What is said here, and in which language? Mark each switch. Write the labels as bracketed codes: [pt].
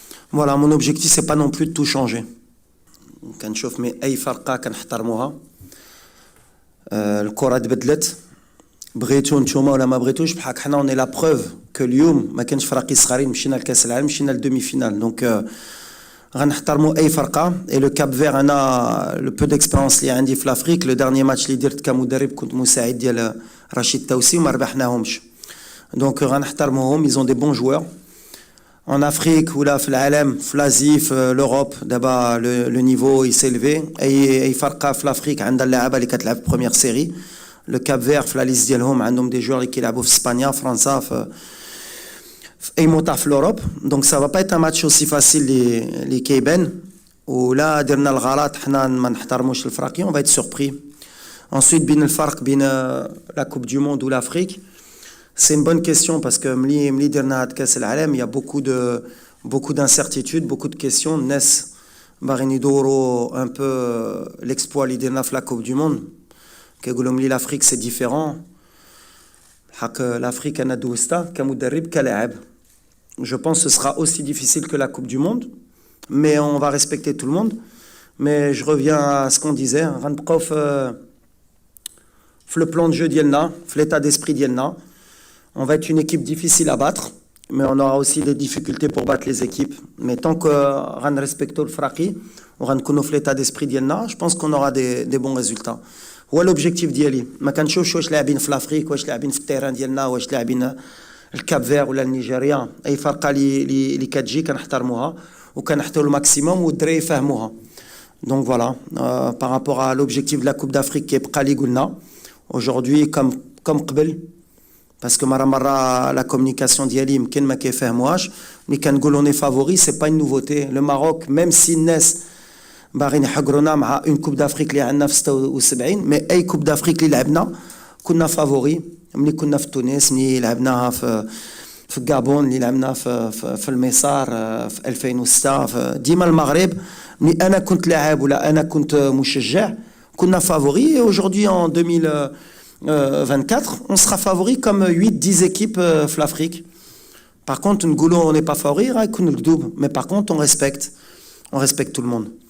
[fr] Voilà, mon objectif c'est pas non plus de tout changer. [ar] كنشوف اي فرقه كنحترموها. الكره تبدلت, بغيتو نتوما ولا ما بغيتوش بحال حنا اون لا بروف كو اليوم ما كانش فراقي صغارين, مشينا لكاس العالم, مشينا للدومي فينال. دونك غنحترموا اي فرقه. اي لو كاب فير انا لو بو ديكسبيريونس اللي عندي في لافريك, لو دارني ماتش اللي درت كمدرب كنت مساعد ديال رشيد توسي وما ربحناهمش. دونك غنحترموهم, [fr] ils ont des bons joueurs. En Afrique ou là, [ar] في العالم, [fr] في l'Asie, في l'Europe, d'abord le niveau il s'est élevé. [ar] Et فرقة في l'Afrique عندها اللاعبة اللي كتلعب [fr] première série. [ar] Le Cap Vert في [fr] la liste [ar] ديالهم عندهم [fr] des joueurs [ar] اللي كيلعبوا في اسبانيا, فرنسا, في اي موطا في l'Europe. [fr] Donc ça va pas être un match aussi facile [ar] اللي كيبان. ولا درنا الغلط حنا ما نحترموش الفراقي, [fr] on va être surpris. Ensuite [ar] بين الفرق [fr] بين la Coupe du Monde ou l'Afrique, c'est une bonne question parce que [ar] ملي درنا هاد كاس العالم [fr] il y a beaucoup d'incertitudes, beaucoup de questions. [ar] الناس باغيين يدوروا [fr] un peu l'exploit [ar] اللي درنا في la Coupe du Monde. كيقولوا ملي l'Afrique c'est différent. حق l'Afrique انا دوزتها كمدرب كلاعب. [fr] Je pense que ce sera aussi difficile que la Coupe du Monde, mais on va respecter tout le monde. Mais je reviens à ce qu'on disait, [ar] غنبقاو في [fr] le plan de jeu ديالنا, في l'état d'esprit ديالنا. On va être une équipe difficile à battre, mais on aura aussi des difficultés pour battre les équipes. Mais tant que on respecte le fraki, on va l'état d'esprit ديالنا, je pense qu'on aura des bons résultats. [ar] هو [fr] l'objectif [ar] ديالي. ما كنشوفش واش لاعبين في الافريك, واش لاعبين في التيران ديالنا, واش لاعبين الكاب فير ولا النيجيريا. اي فرقه اللي كتجي كنحترموها وكنحطوا الماكسيموم والدراري يفهموها. [fr] Donc voilà, par rapport à l'objectif de la Coupe d'Afrique qui est [ar] بقى اللي قلنا [fr] aujourd'hui comme قبل. Parce que [ar] مرة [fr] la communication [ar] ديالي يمكن ما كيفهموهاش. ملي كنقول [fr] on est favori, c'est pas une nouveauté. Le Maroc, même si [ar] الناس باغيين يحقرونا مع [fr] une Coupe d'Afrique اللي عندنا في 76, mais اي Coupe d'Afrique [ar] اللي لعبنا كنا فافوري. ملي كنا في تونس, ملي لعبناها في الغابون, اللي لعبنا في الميسار في 2006, ديما المغرب ملي انا كنت لاعب ولا انا كنت مشجع كنا فافوري. [fr] Aujourd'hui en 2024, on sera favori comme 8-10 équipes في l'Afrique. Par contre, on n'est pas favori, mais par contre, on respecte tout le monde.